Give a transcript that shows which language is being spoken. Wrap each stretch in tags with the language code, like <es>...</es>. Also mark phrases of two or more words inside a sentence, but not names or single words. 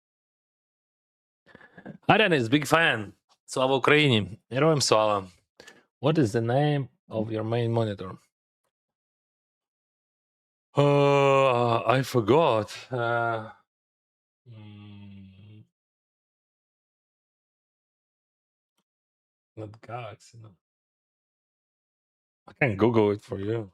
<en>Арен is big fan.</en> <uk>Слава Україні. Героям слава.</uk> <en>What is the name of your main monitor? I forgot. Mm, not Galaxy. No. I can Google it for you.</en>